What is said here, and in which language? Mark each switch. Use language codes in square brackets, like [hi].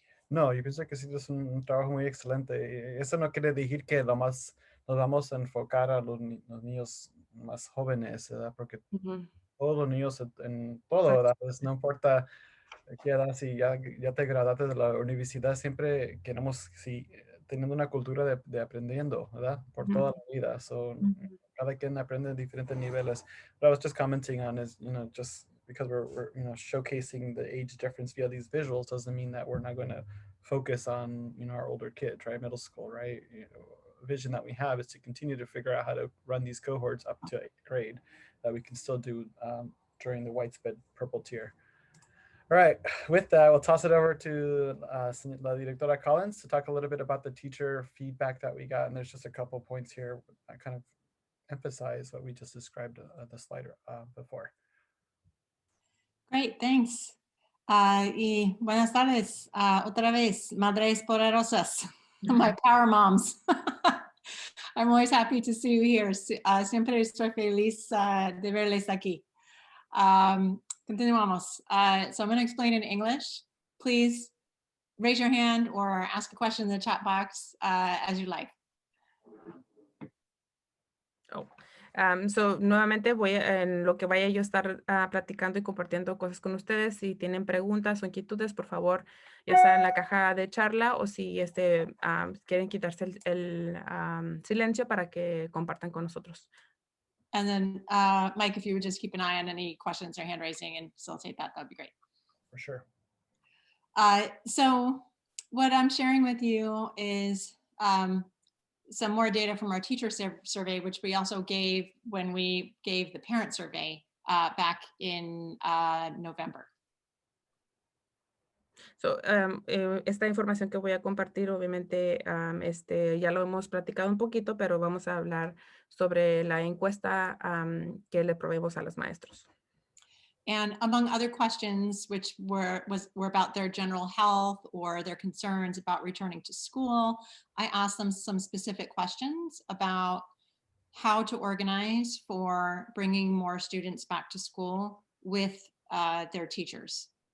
[es] No, yo pienso que sí es un trabajo muy excelente. Eso no quiere decir que nomás nos vamos a enfocar a los niños más jóvenes, ¿verdad? Porque Ujú. todos los niños en todo, Exacto. ¿verdad? Pues no importa qué edad, si ya te graduaste de la universidad, siempre queremos, sí, teniendo una cultura de aprendiendo, ¿verdad? Por toda la vida. So, Ujú. cada quien aprende en diferentes niveles. [en] What I was just commenting on is, just because we're showcasing the age difference via these visuals doesn't mean that we're not going to focus on, our older kids, right? Middle school, right? Vision that we have is to continue to figure out how to run these cohorts up to 8th grade that we can still do during the white sped purple tier. All right, with that, we'll toss it over to La Directora Collins to talk a little bit about the teacher feedback that we got. And there's just a couple points here that kind of emphasize what we just described the slide before. Great, thanks. [es] Y buenas tardes, otra vez, madres poderosas, [en] my power moms. I'm always happy to see you here. [es] Siempre estoy feliz de verles aquí. Continuamos. [en] So I'm going to explain in English. Please raise your hand or ask a question in the chat box as you like. [es] Nuevamente en lo que vaya yo a estar platicando y compartiendo cosas con ustedes. Si tienen preguntas o inquietudes, por favor, ya sea en la caja de charla o si quieren quitarse el silencio para que compartan con nosotros. [en] And then, Mike, if you would just keep an eye on any questions or hand raising and facilitate that, that'd be great. For sure. So what I'm sharing with you is some more data from our teacher survey, which we also gave when we gave the parent survey back in November. [es] Esta información que voy a compartir, obviamente, ya lo hemos platicado un poquito, pero vamos a hablar sobre la encuesta que le proveemos a los maestros. [en] And among other questions, which were about their general health or their concerns about returning to school, I asked them some specific questions about how to organize for bringing more students back to school with their teachers.